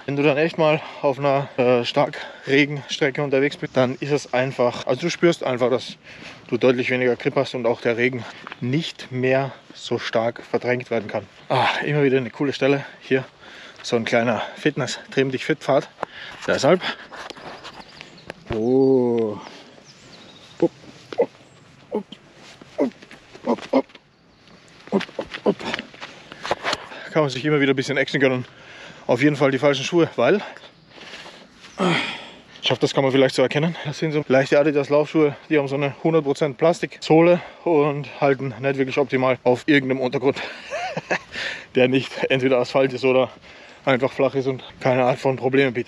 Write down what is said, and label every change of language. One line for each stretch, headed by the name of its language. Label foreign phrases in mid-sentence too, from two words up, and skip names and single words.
German: Wenn du dann echt mal auf einer Starkregenstrecke unterwegs bist, dann ist es einfach, also du spürst einfach, dass du deutlich weniger Grip hast und auch der Regen nicht mehr so stark verdrängt werden kann. Immer wieder eine coole Stelle. Hier so ein kleiner Fitness-Trimm dich fit Pfad. Deshalb. Oh. Upp, upp, upp, upp, upp, upp, upp, upp. Kann man sich immer wieder ein bisschen Action gönnen. Auf jeden Fall die falschen Schuhe, weil ich hoffe, das kann man vielleicht so erkennen. Das sind so leichte Adidas Laufschuhe, die haben so eine 100% Plastiksohle und halten nicht wirklich optimal auf irgendeinem Untergrund, der nicht entweder Asphalt ist oder einfach flach ist und keine Art von Probleme bietet.